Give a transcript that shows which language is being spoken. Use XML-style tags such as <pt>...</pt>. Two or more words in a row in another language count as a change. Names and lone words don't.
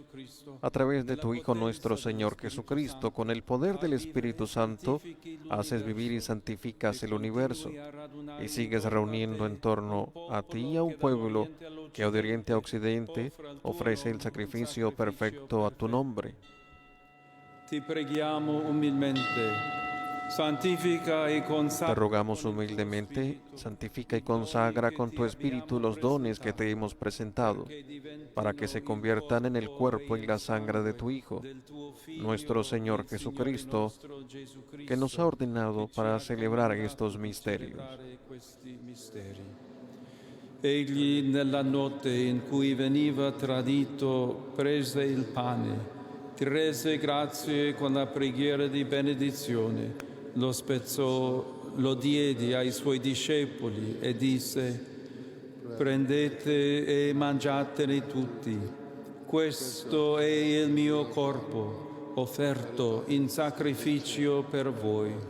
<es>A través de tu Hijo nuestro Señor Jesucristo, con el poder del Espíritu Santo, haces vivir y santificas el universo, y sigues reuniendo en torno a ti a un pueblo que de oriente a occidente ofrece el sacrificio perfecto a tu nombre.</es> <it>Ti preghiamo umilmente.</it> <es>Santifica y Te consagra rogamos humildemente, santifica y consagra con tu Espíritu los dones que te hemos presentado, para que se conviertan en el cuerpo y la sangre de tu Hijo, nuestro Señor Jesucristo, que nos ha ordenado para celebrar estos misterios.</es> <it>Egli nella notte in cui veniva tradito prese il pane, ti rese grazie con la preghiera di benedizione, lo spezzò, lo diede ai suoi discepoli e disse: prendete e mangiatene tutti, questo è il mio corpo offerto in sacrificio per voi.</it>